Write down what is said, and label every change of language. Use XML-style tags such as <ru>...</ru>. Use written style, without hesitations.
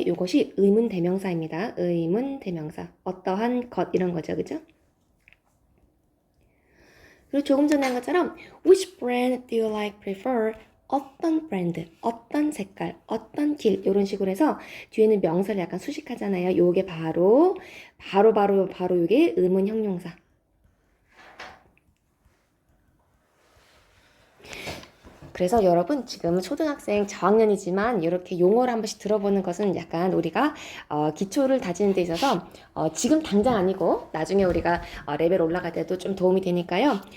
<ko>이것이 의문 대명사입니다. 의문 대명사 어떠한 것 이런 거죠. 그죠? 그리고 조금 전에 한 것처럼</ko> <en>which brand do you like prefer?</en> <ko>어떤 브랜드, 어떤 색깔, 어떤 길 이런 식으로 해서 뒤에는 명사를 약간 수식하잖아요. 요게 바로 요게 의문 형용사. 그래서 여러분 지금 초등학생 저학년이지만 이렇게 용어를 한 번씩 들어보는 것은 약간 우리가 기초를 다지는 데 있어서 지금 당장 아니고 나중에 우리가 레벨 올라갈 때도 좀 도움이 되니까요.</ko>